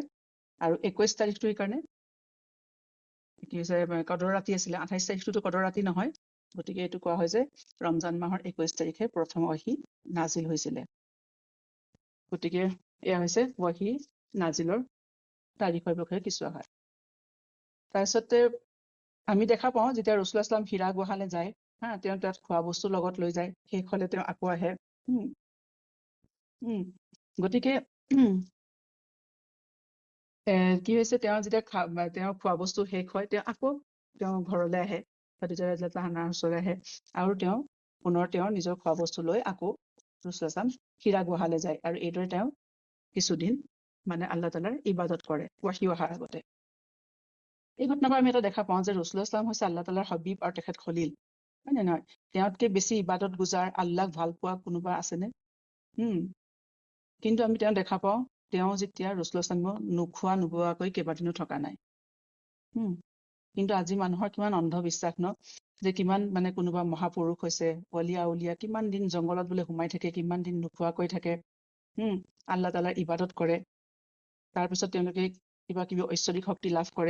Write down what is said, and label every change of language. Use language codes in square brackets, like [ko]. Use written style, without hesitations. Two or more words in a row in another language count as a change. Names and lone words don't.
[as] আৰু 21 তাৰিখটো সেইকাৰণে কি হৈছে কদৰ ৰাতি আছিলে, 28 তাৰিখটোতো কদৰ ৰাতি নহয়, গতিকে এইটো কোৱা হয় যে ৰমজান মাহৰ 21 তাৰিখে প্ৰথম ৱহী নাজিল হৈছিলে। গতিকে এয়া হৈছে ৱহী নাজিলৰ তাৰিখৰ বিষয়ে কিছু আহাৰ। তাৰপিছতে আমি দেখা পাওঁ যেতিয়া ৰাসূলুল্লাহ [ar] صلى الله عليه وسلم [as] হীৰা গুহালে যায়, তেওঁ তাত খোৱা বস্তু লগত লৈ যায়, শেষ হ'লে তেওঁ আকৌ আহে। গতিকে কি হৈছে, তেওঁ যেতিয়া তেওঁ খোৱা বস্তু শেষ হয় তেওঁ আকৌ তেওঁ ঘৰলৈ আহে, খাদিজা [ar] رضي الله عنها [as] ওচৰলৈ আহে, আৰু তেওঁ পুনৰ তেওঁৰ নিজৰ খোৱা বস্তু লৈ আকৌ ৰাসূলুল্লাহ [ar] صلى الله عليه وسلم [as] হীৰা গুহালে যায়, আৰু এইদৰে তেওঁ কিছুদিন মানে আল্লাহ তাআলাৰ ইবাদত কৰে ৱহী অহাৰ আগতে। এই ঘটনাৰ পৰা আমি এটা দেখা পাওঁ যে ৰাসূলুল্লাহ [ar] صلى الله عليه وسلم [as] হৈছে আল্লাহ তাআলাৰ হাবিব আৰু তেখেত খলিল, হয় নে নহয়? তেওঁতকে বেছি ইবাদত গুজাৰ, আল্লাহক ভাল পোৱা কোনোবা আছেনে? কিন্তু আমি তেওঁ দেখা পাওঁ তেওঁ যেতিয়া ৰাসূলুল্লাহ [ar] صلى الله عليه وسلم [as] নোখোৱা নোবোৱাকৈ কেইবাদিনো থকা নাই। কিন্তু আজি মানুহৰ কিমান অন্ধবিশ্বাস ন, যে কিমান মানে কোনোবা মহাপুৰুষ হৈছে, অলিয়া উলিয়া, কিমান দিন জংঘলত বোলে সোমাই থাকে, কিমান দিন নোখোৱাকৈ থাকে, আল্লাহ তাআলাৰ ইবাদত কৰে, তাৰপিছত তেওঁলোকে কিবা কিবি ঐশ্বৰিক শক্তি লাভ কৰে।